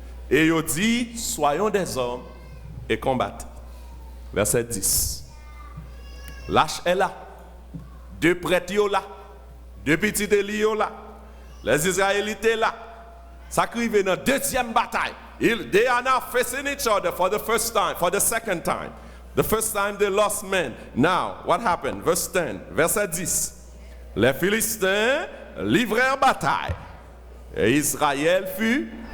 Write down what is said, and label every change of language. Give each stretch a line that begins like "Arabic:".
French: Et il dit, soyons des hommes et combattons. Verset 10. L'arche est là. Deux prêtres sont là. Deux petits Élie sont là. Les Israélites sont là. Ça arrive dans la deuxième bataille.
English: They are now facing each other for the first time, for the second time. The first time they lost men. Now, what happened? Verse 10, verset 10.
French: Les Philistins livrèrent bataille. Et Israël fut.